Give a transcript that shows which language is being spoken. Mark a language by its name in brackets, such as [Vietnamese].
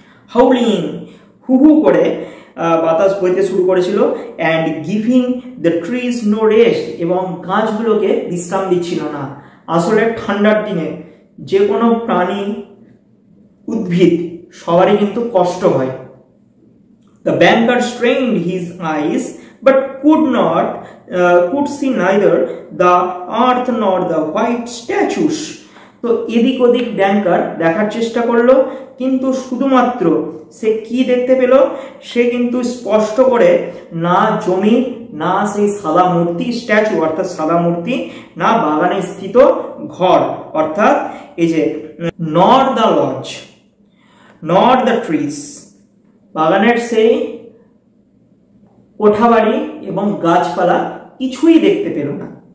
[Bangla] হাউলিং, হু হু করে বাতাস বইতে শুরু করেছিল। [English] and giving the trees no rest, [Bangla] এবং গাছগুলোকে বিশ্রাম দিচ্ছিল না। আসলে ঠান্ডার দিনে যে কোনো প্রাণী, উদ্ভিদ সবারই কিন্তু কষ্ট হয়। [English] The banker strained his eyes but could see neither the earth nor the white statues. [Bangla] তো এদিক ওদিক ব্যাংকার দেখার চেষ্টা করলো, কিন্তু শুধুমাত্র সে কি দেখতে পেল, সে কিন্তু স্পষ্ট করে না জমি, না সেই সাদা মূর্তি স্ট্যাচু অর্থাৎ সাদা মূর্তি, না বাগানে স্থিত ঘর অর্থাৎ এই যে [English] nor the lodge not the trees, [Bangla] বাগানের সেই কোঠাবাড়ি এবং গাছপালা কিছুই দেখতে পেল না।